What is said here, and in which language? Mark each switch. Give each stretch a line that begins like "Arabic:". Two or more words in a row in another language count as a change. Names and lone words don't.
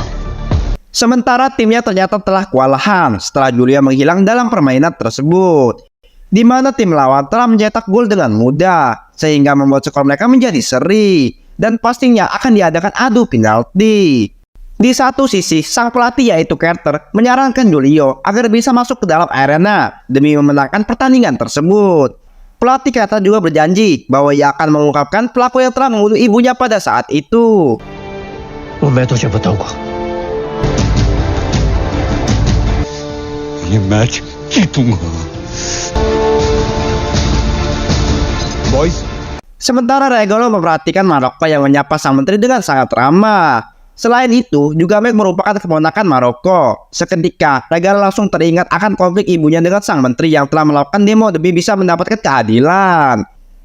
Indonesian: Sementara timnya ternyata telah kewalahan setelah Julia menghilang dalam permainan tersebut, di mana tim lawan telah mencetak gol dengan mudah sehingga membuat skor mereka menjadi seri dan pastinya akan diadakan adu penalti. Di satu sisi, sang pelatih yaitu Carter menyarankan Julio agar bisa masuk ke dalam arena demi memenangkan pertandingan tersebut. Pelatih Carter juga berjanji bahwa ia akan mengungkapkan pelaku yang telah membunuh ibunya pada saat itu.
Hindi: मैं तुझे बताऊंगा ये मैच जीतूंगा boys.
Indonesian: Sementara Regalo memperhatikan Maroko yang menyapa sang menteri dengan sangat ramah. Selain itu, juga Meg merupakan keponakan Maroko. Seketika, Regalo langsung teringat akan konflik ibunya dengan sang menteri yang telah melakukan demo demi bisa mendapatkan keadilan.